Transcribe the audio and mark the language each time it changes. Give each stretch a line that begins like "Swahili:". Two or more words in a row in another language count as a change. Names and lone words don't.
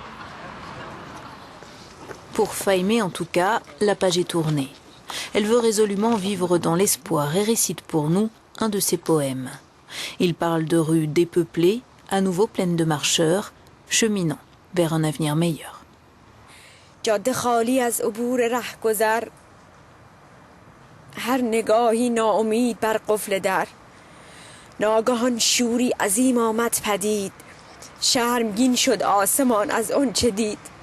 French: Pour Fahimeh en tout cas, la page est tournée. Elle veut résolument vivre dans l'espoir et récite pour nous un de ses poèmes. Il parle de rues dépeuplées, à nouveau pleines de marcheurs, cheminant vers un avenir meilleur.
Persian: جاده خالی از عبور رهگذر هر نگاهی ناامید بر قفل در ناگهان شوری عظیم آمد پدید شرمگین شد آسمان از آنچه دید